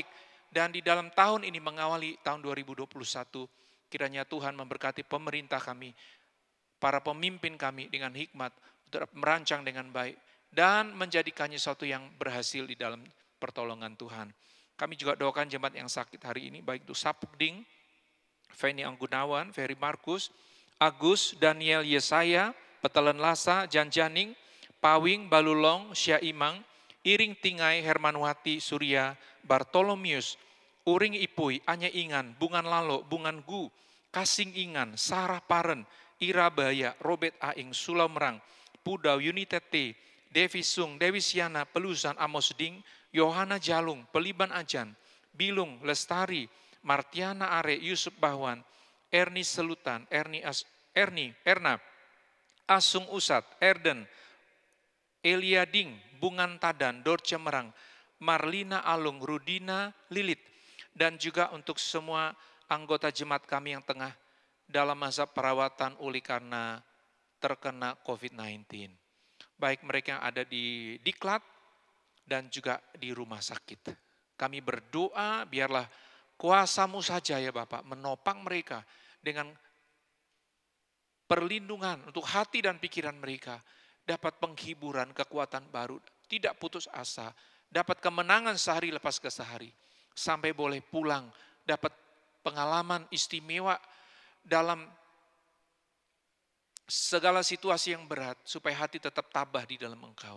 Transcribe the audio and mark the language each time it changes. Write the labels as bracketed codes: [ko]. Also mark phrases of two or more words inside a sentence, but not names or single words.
[id] Dan di dalam tahun ini mengawali tahun 2021, kiranya Tuhan memberkati pemerintah kami, para pemimpin kami dengan hikmat untuk merancang dengan baik dan menjadikannya sesuatu yang berhasil di dalam pertolongan Tuhan. Kami juga doakan jemaat yang sakit hari ini, baik itu Sapukding, Feni Anggunawan, Ferry Markus, Agus, Daniel Yesaya, Petelen Lasa, Janjaning, Pawing, Balulong, Syaimang, Iring Tingai, Hermanwati, Surya, Bartolomius, Uring Ipui, Anya Ingan, Bungan Lalo, Bungan Gu, Kasing Ingan, Sarah Paren, Ira Baya, Robert Aing, Sulamrang, Pudau, Unitete, Devi Sung, Dewi Siana, Pelusan, Amos Ding, Yohana Jalung, Peliban Ajan, Bilung, Lestari, Martiana Are, Yusuf Bahwan, Erni Selutan, Erna, Asung Usat, Erden, Elia Ding, Bungan Tadan, Dorce Merang, Marlina Alung, Rudina Lilit, dan juga untuk semua anggota jemaat kami yang tengah dalam masa perawatan oleh karena terkena COVID-19. Baik mereka yang ada di diklat dan juga di rumah sakit. Kami berdoa biarlah kuasa-Mu saja ya Bapak menopang mereka dengan perlindungan untuk hati dan pikiran mereka, dapat penghiburan, kekuatan baru, tidak putus asa, dapat kemenangan sehari lepas ke sehari, sampai boleh pulang, dapat pengalaman istimewa dalam segala situasi yang berat, supaya hati tetap tabah di dalam Engkau.